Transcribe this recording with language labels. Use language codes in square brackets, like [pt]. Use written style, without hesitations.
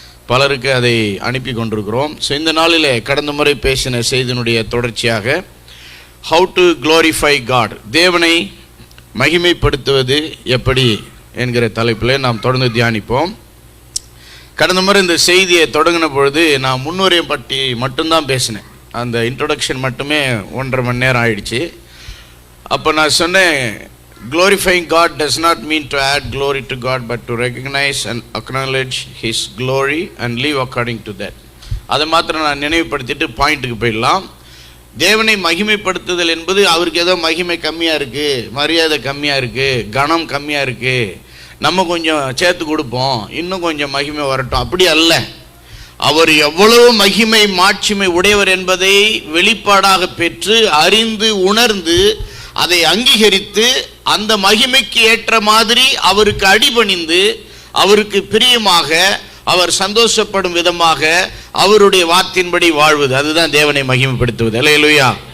[ta] பலருக்கு அதை அனுப்பி கொண்டிருக்கிறோம். ஸோ இந்த நாளிலே கடந்த முறை பேசின செய்தியினுடைய தொடர்ச்சியாக [en] how to glorify God, [ta] தேவனை மகிமைப்படுத்துவது எப்படி என்கிற தலைப்பில் நாம் தொடர்ந்து தியானிப்போம். கடந்த முறை இந்த செய்தியை தொடங்கின பொழுது நான் முன்னுரையை பற்றி மட்டும்தான் பேசினேன். அந்த இன்ட்ரொடக்ஷன் மட்டுமே 1.5 மணி நேரம் ஆயிடுச்சு. அப்போ நான் சொன்னேன், [en] glorifying God does not mean to add glory to God, but to recognize and acknowledge His glory and live according to that. [ta] அதை மாத்திரம் நான் நினைவுபடுத்திட்டு பாயிண்ட்டுக்கு போயிடலாம். தேவனை மகிமைப்படுத்துதல் என்பது அவருக்கு ஏதோ மகிமை கம்மியாக இருக்குது, மரியாதை கம்மியாக இருக்குது, கனம் கம்மியாக இருக்குது, நம்ம கொஞ்சம் சேர்த்து கொடுப்போம், இன்னும் கொஞ்சம் மகிமை வரட்டும், அப்படி அல்ல. அவர் எவ்வளவு மகிமை மாட்சிமை உடையவர் என்பதை வெளிப்பாடாக பெற்று அறிந்து உணர்ந்து அதை அங்கீகரித்து அந்த மகிமைக்கு ஏற்ற மாதிரி அவருக்கு அடிபணிந்து அவருக்கு பிரியமாக அவர் சந்தோஷப்படும் விதமாக அவருடைய வார்த்தையின்படி வாழ்வது, அதுதான் தேவனை மகிமைப்படுத்துவது. அல்லேலூயா.